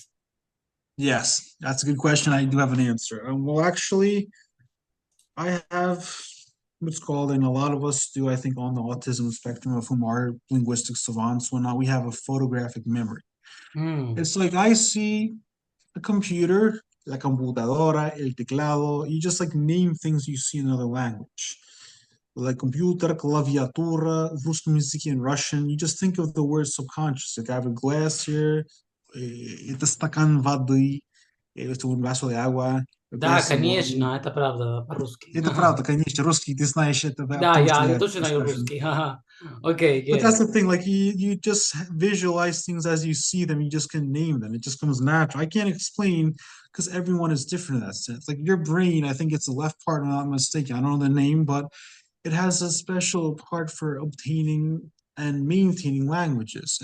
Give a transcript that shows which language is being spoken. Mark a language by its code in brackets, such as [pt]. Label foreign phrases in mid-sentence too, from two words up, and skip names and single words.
[en] Yes, that's a good question. I do have an answer. Well, actually, I have what's called, and a lot of us do, I think, on the autism spectrum, of whom are linguistic savants, whatnot, we have a photographic memory. Hmm. It's like I see a computer, [es] la computadora, el teclado, [en] you just like name things you see in another language. Like computer, claviatura, русском in Russian, you just think of the word subconscious. Like I have a glass here, [ru] это стакан воды, [es] it's un vaso de agua. [ru] Да, Поэтому конечно, это правда по-русски. это правда, конечно, русский ты знаешь это, Да, потому что я я точно знаю спрашиваю. русский. Ага. Окей, [en] But good. that's the thing, like you just visualize things as you see them, you just can name them. It just comes natural. I can't explain because everyone is different in that sense. Like your brain, I think it's the left part, if I'm not mistaken. I don't know the name, but it has a special part for obtaining and maintaining languages.